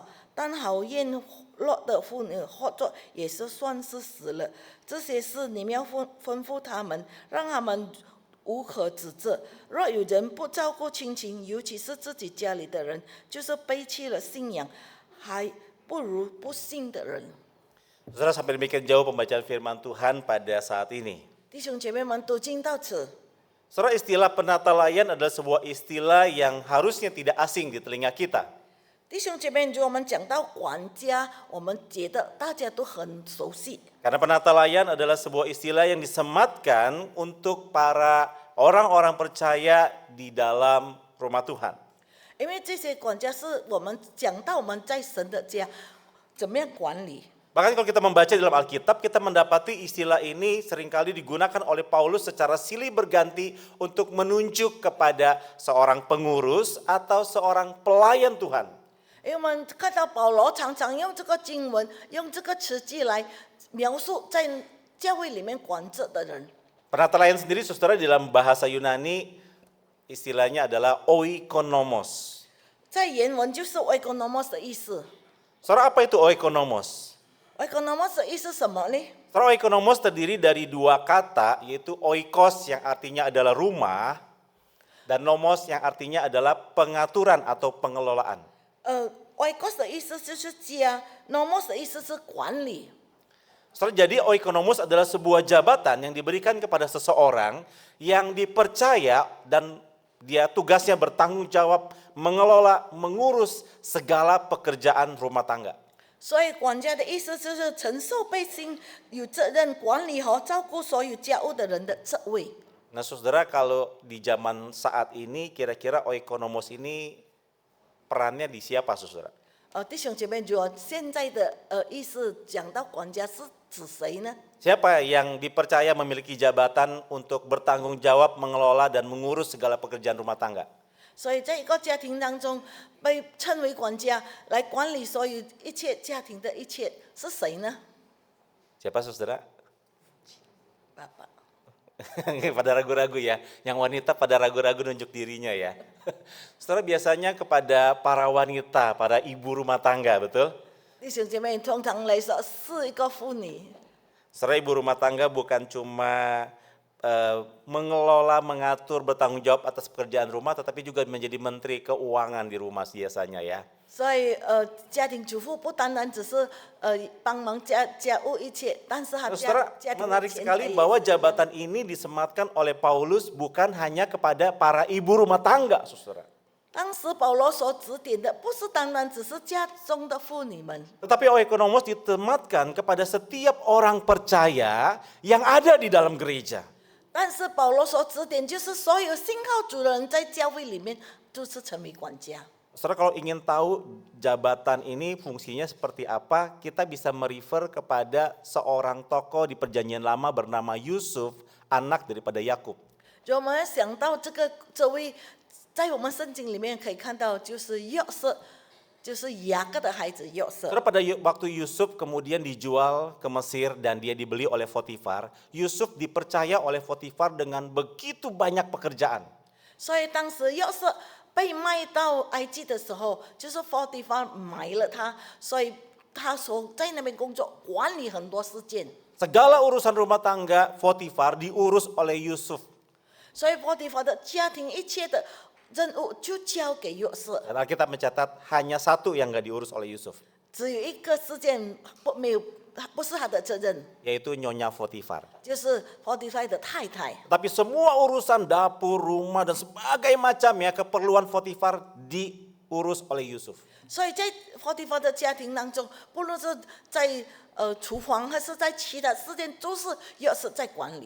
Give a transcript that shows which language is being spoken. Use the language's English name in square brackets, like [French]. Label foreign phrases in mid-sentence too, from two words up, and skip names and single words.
[Chinese] 但好厌乐的妇女或者也是算是死了。这些事你们要吩咐他们，让他们无可指责。若有人不照顾亲情，尤其是自己家里的人，就是背弃了信仰，还不如不信的人。 [Indonesian] Saudara, sampai demikian jauh pembacaan firman Tuhan pada saat ini. [Chinese] 弟兄姐妹们，读经到此。 [Indonesian] Saudara, istilah penatalayan adalah sebuah istilah yang harusnya tidak asing di telinga kita. [Chinese] 弟兄姐妹，如果我们讲到管家，我们觉得大家都很熟悉。 [Indonesian] Karena penatalayan adalah sebuah istilah yang disematkan untuk para orang-orang percaya di dalam rumah Tuhan. [Chinese] 因为这些管家是我们讲到我们在神的家怎么样管理。 [Indonesian] Bahkan kalau kita membaca dalam Alkitab, kita mendapati istilah ini seringkali digunakan oleh Paulus secara silih berganti untuk menunjuk kepada seorang pengurus atau seorang pelayan Tuhan. [Chinese] 因为我们看到保罗常常用这个经文，用这个词句来描述在教会里面管着的人。 [Indonesian] Penatalayan sendiri, saudara, dalam bahasa Yunani istilahnya adalah oikonomos. [Chinese] 在原文就是 oikonomos 的意思。 [Indonesian] Saudara, apa itu oikonomos? [Chinese] oikonomos 的意思什么呢？ [Indonesian] Saudara, oikonomos terdiri dari dua kata, yaitu oikos yang artinya adalah rumah, dan nomos yang artinya adalah pengaturan atau pengelolaan. [Chinese] oikos 的意思就是家 ，nomos 的意思是管理。 [Indonesian] Saudara, jadi oikonomos adalah sebuah jabatan yang diberikan kepada seseorang yang dipercaya dan dia tugasnya bertanggung jawab mengelola, mengurus segala pekerjaan rumah tangga. [Chinese] 所以管家的意思就是承受被信有责任管理和照顾所有家务的人的职位。 [Indonesian] Nah saudara, kalau di zaman saat ini kira-kira oikonomos ini perannya di siapa saudara? [Chinese] 弟兄姐妹，如果现在的意思讲到管家是指谁呢？ [Indonesian] Siapa yang dipercaya memiliki jabatan untuk bertanggung jawab mengelola dan mengurus segala pekerjaan rumah tangga? [Chinese] 所以在一个家庭当中，被称为管家来管理所有一切家庭的一切是谁呢？ [Indonesian] Siapa saudara? [Chinese] 爸爸。 [Indonesian] Pada ragu-ragu ya, yang wanita pada ragu-ragu nunjuk dirinya ya. Saudara, biasanya kepada para wanita, para ibu rumah tangga, betul? [Chinese] 弟兄姐妹，通常来说是一个妇女。 [Indonesian] Saudara, ibu rumah tangga bukan cuma mengelola, mengatur, bertanggung jawab atas pekerjaan rumah, tetapi juga menjadi menteri keuangan di rumah biasanya ya. [Chinese] 所以家庭主妇不单单只是帮忙家务一切，但是她 [Indonesian] Saudara, [Chinese] 家庭的 [Indonesian] menarik [Chinese] 钱 [Indonesian] sekali [Chinese] 财也 [Indonesian] bahwa [Chinese] 是一样。 [Indonesian] jabatan ini disematkan oleh Paulus bukan hanya kepada para ibu rumah tangga, saudara. [Chinese] 当时保罗所指点的，不是单单只是家中的妇女们， [Indonesian] Tetapi oikonomos ditematkan kepada setiap orang percaya yang ada di dalam gereja. [Chinese] 但是保罗所指点就是所有信靠主的人在教会里面都是成为管家。 [Indonesian] Saudara, kalau ingin tahu jabatan ini fungsinya seperti apa, kita bisa merefer kepada seorang tokoh di Perjanjian Lama bernama Yusuf, anak daripada Yakub. [Chinese] 就我们想到这位，在我们圣经里面可以看到，就是约瑟，就是雅各的孩子约瑟。 [Indonesian] Saudara, pada waktu Yusuf kemudian dijual ke Mesir dan dia dibeli oleh Potifar, Yusuf dipercaya oleh Potifar dengan begitu banyak pekerjaan. [Chinese] 所以当时约瑟被卖到埃及的时候，就是佛地方买了他，所以他所在那边工作，管理很多事件。 [Indonesian] Segala urusan rumah tangga Potifar diurus oleh Yusuf. [Chinese] 所以佛地方的家庭一切的任务就交给约瑟， [Indonesian] Dan Alkitab mencatat hanya satu yang gak diurus oleh Yusuf, [Chinese] 只有一个事件不是他的责任， [Indonesian] yaitu Nyonya Potifar. [Chinese] 就是佛地方的太太。 [Indonesian] Tapi semua urusan dapur, rumah, dan sebagainya macamnya keperluan Potifar diurus oleh Yusuf. [Chinese] 所以在佛地方的家庭当中，不论是在厨房还是在其他事件，都是约瑟在管理。